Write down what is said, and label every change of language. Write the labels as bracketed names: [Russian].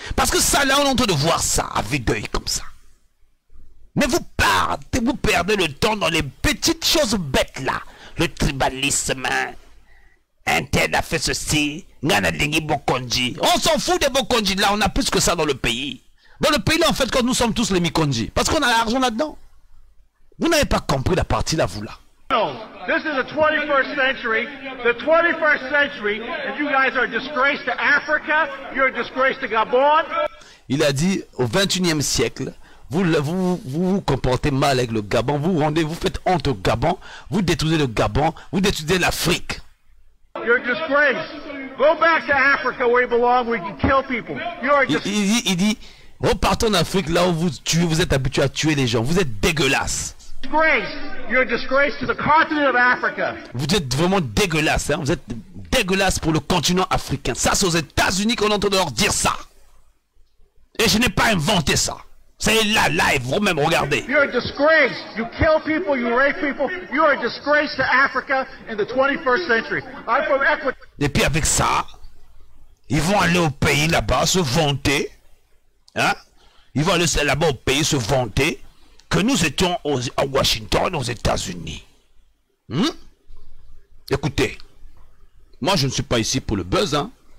[French] Parce que ça, là, on est en train de voir ça, avec d'œil, comme ça. Mais vous perdez le temps dans les petites choses bêtes, là. Le tribalisme, un tel a fait ceci, on s'en fout des Bokonji, là, on a plus que ça dans le pays. Dans le pays, là, en fait, quand nous sommes tous les Mikonji, parce qu'on a l'argent là-dedans. Vous n'avez pas compris la partie là, vous là. [English] No, this is the 21st century. The 21st century, and you guys are a disgrace to Africa. You're a disgrace to Gabon. [French] Il a dit au 21e siècle, vous comportez mal avec le Gabon, vous faites honte au Gabon, vous détruisez le Gabon, vous détruisez l'Afrique. [English] You're a disgrace. Go back to Africa where you belong, where you can kill people. You're a disgrace. [French] Il dit, repartez en Afrique là où vous êtes habitué à tuer les gens, vous êtes dégueulasse. [English] You're a disgrace to the continent of Africa. [French] Vous êtes vraiment dégueulasse, hein? Vous êtes dégueulasse pour le continent africain. Ça, c'est aux États-Unis qu'on entend leur dire ça. Et je n'ai pas inventé ça. C'est là, live, vous-même, regardez. [English] You're a disgrace. You kill people, you rape people. You're a disgrace to Africa in the 21st century. I'm from Ecuador. [French] Et puis avec ça, ils vont aller au pays là-bas se vanter. Hein? Ils vont aller là-bas au pays se vanter que nous étions à Washington, aux États-Unis. Écoutez, moi je ne suis pas ici pour le buzz. Hein?